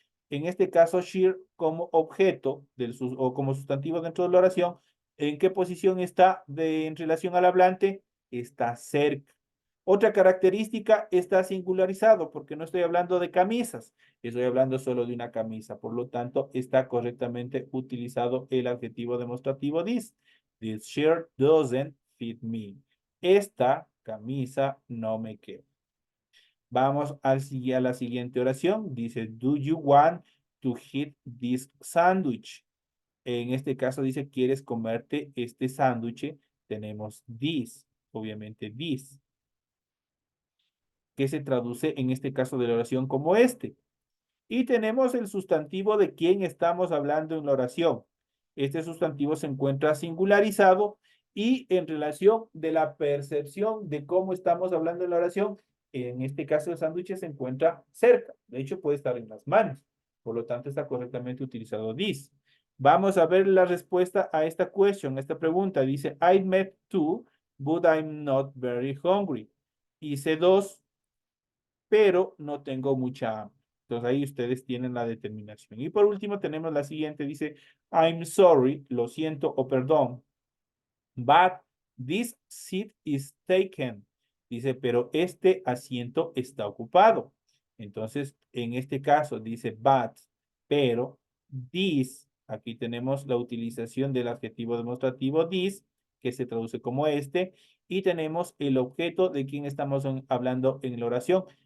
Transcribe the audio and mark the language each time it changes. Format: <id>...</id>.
<es>En este caso, sheer como objeto o como sustantivo dentro de la oración, ¿en qué posición está en relación al hablante? Está cerca. Otra característica, está singularizado, porque no estoy hablando de camisas, estoy hablando solo de una camisa. Por lo tanto, está correctamente utilizado el adjetivo demostrativo this.</es> <en>This shirt doesn't fit me.</en> <es>Esta camisa no me queda. Vamos a la siguiente oración. Dice,</es> <en>do you want to eat this sandwich?</en> <es>En este caso dice, ¿quieres comerte este sándwich? Tenemos this, obviamente this, que se traduce en este caso de la oración como este. Y tenemos el sustantivo de quién estamos hablando en la oración. Este sustantivo se encuentra singularizado y en relación de la percepción de cómo estamos hablando en la oración, en este caso el sándwich se encuentra cerca. De hecho, puede estar en las manos. Por lo tanto, está correctamente utilizado this. Vamos a ver la respuesta a esta question, a esta pregunta. Dice,</es> <en>I met two, but I'm not very hungry.</en> <es>Hice dos, pero no tengo mucha hambre. Entonces ahí ustedes tienen la determinación. Y por último tenemos la siguiente, dice,</es> <en>I'm sorry,</en> <es>lo siento o perdón,</es> <en>but this seat is taken.</en> <es>Dice, pero este asiento está ocupado. Entonces, en este caso dice but, pero this, aquí tenemos la utilización del adjetivo demostrativo this, que se traduce como este, y tenemos el objeto de quien estamos hablando en la oración.</es>